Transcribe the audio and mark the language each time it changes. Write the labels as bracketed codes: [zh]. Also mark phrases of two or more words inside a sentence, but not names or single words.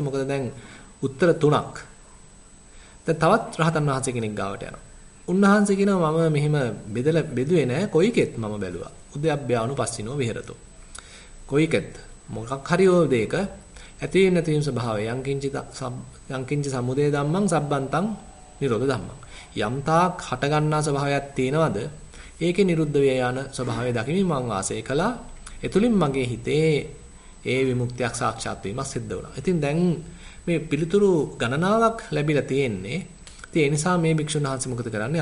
[si] මොකද දැන් උත්තර තුනක්. දැන් තවත් රහතන් වහන්සේ කෙනෙක් ගාවට යනවා. උන්වහන්සේ කියනවා මම මෙහෙම බෙදුවේ නෑ කොයිකෙත් මම බැලුවා. [pi] උද්‍යප්පයානුපස්සිනෝ විහෙරතෝ. [si] කොයිකෙත් මොකක් හරි ඕ දෙයක ඇති නැතිවීම ස්වභාවය [pi] යංකින්ච සමුදය ධම්මං සබ්බන්තං නිරෝධ ධම්මං. [si] යම් තාක් හට ගන්නා ස්වභාවයක් තියෙනවද ඒකේ නිරුද්ධ වේ යන ස්වභාවය දකිමින් මම වාසය කළා. එතුලින් මගේ හිතේ ඒ විමුක්තියක් සාක්ෂාත් වීමක් සිද්ධ වුණා. ඉතින් දැන් මේ පිළිතුරු ගණනාවක් ලැබිලා තියෙන්නේ. ඉතින් ඒ නිසා මේ භික්ෂුන් වහන්සේ මොකද කරන්නේ?